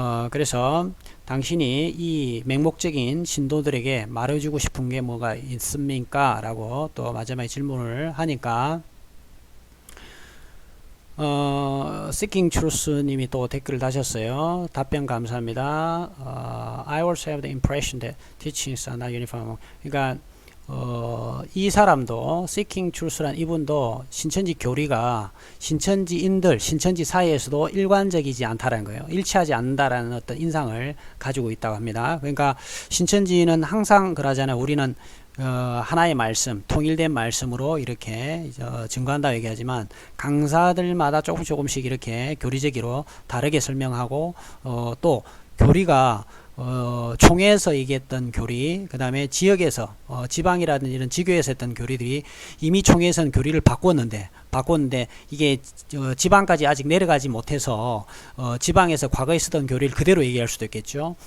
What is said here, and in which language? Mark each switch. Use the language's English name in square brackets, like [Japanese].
[Korean] 그래서 당신이 이 맹목적인 신도들에게 말해주고 싶은 게 뭐가 있습니까? 라고 또 마지막에 질문을 하니까 Seeking Truth 님이 또 댓글을 다셨어요. 답변 감사합니다. [English] I also have the impression that teachings are not uniform. [Korean] 그러니까 이 사람도 Seeking Truth란 이분도 신천지 교리가 신천지인들, 신천지 사이에서도 일관적이지 않다라는 거예요. 일치하지 않는다라는 어떤 인상을 가지고 있다고 합니다. 그러니까 신천지는 항상 그러잖아요. 우리는 하나의 말씀, 통일된 말씀으로 이렇게 증거한다고 얘기하지만 강사들마다 조금씩 이렇게 교리적으로 다르게 설명하고 또 교리가 총회에서 얘기했던 교리, 그 다음에 지역에서 지방이라든지 이런 지교에서 했던 교리들이 이미 총회에서는 교리를 바꿨는데 이게 지방까지 아직 내려가지 못해서 지방에서 과거에 쓰던 교리를 그대로 얘기할 수도 있겠죠.